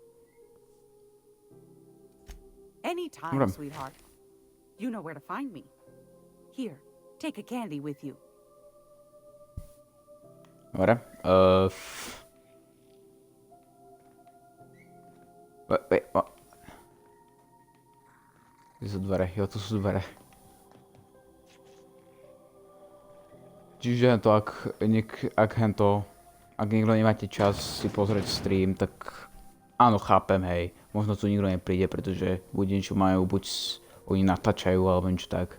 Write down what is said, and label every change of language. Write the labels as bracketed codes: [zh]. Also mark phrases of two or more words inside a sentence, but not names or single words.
[en] Anytime, sweetheart. You know where to find me. Here, take a candy with you. [sk] Dobre. [en] Wait, what? [sk] Kde sú dvere? Jo, tu sú dvere. Čiže to, ak niekto nemáte čas si pozrieť stream, tak áno, chápem, hej. Možno tu nikto nepríde, pretože buď niečo majú, buď oni natáčajú, alebo niečo tak.